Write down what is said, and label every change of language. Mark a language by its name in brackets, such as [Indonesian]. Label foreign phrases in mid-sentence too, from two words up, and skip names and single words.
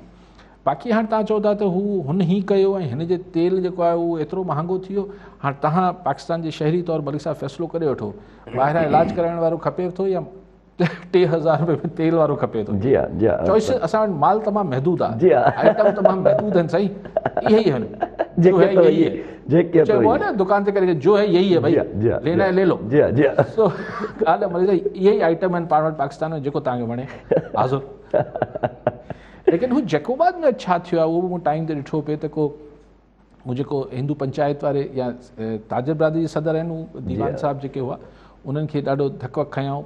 [Sindhi] बाक़ी हाणे तव्हां चओ था त हुन ही कयो ऐं हिन जे तेल जेको आहे उहो एतिरो महांगो थी वियो। हाणे तव्हां पाकिस्तान जे शहरी तौरु मलिक साहिब फ़ैसिलो करे वठो, ॿाहिरां इलाजु कराइण वारो खपे थो या 3000 रुपए में तेल वारो खपे थो। जी हा, जी हा, चॉइस असां वटि माल तमामु महदूद आहे, जी हा, आइटम तमामु महदूद आहिनि साईं। इहे ई आहिनि [Urdu] جو ہے یہی ہے, [Sindhi] चइबो आहे न दुकान ते करे [Urdu] جو ہے یہی ہے بھائی، لینا ہے لے لو. [Sindhi] जी हा, जी हा। सो ॻाल्हि आहे मलिक साहिब, इहे ई आइटम आहिनि पाण वटि पाकिस्तान में, जेको तव्हांखे वणे हाज़ुर। लेकिन हू जेकोबाद में छा थियो आहे उहो बि मूं टाइम ते ॾिठो पिए त को हू जेको हिंदू पंचायत वारे या ताजर बिरादरी जे सदर आहिनि, उहे दीवान साहिब जेके हुआ उन्हनि खे ॾाढो धक वक खयाऊं।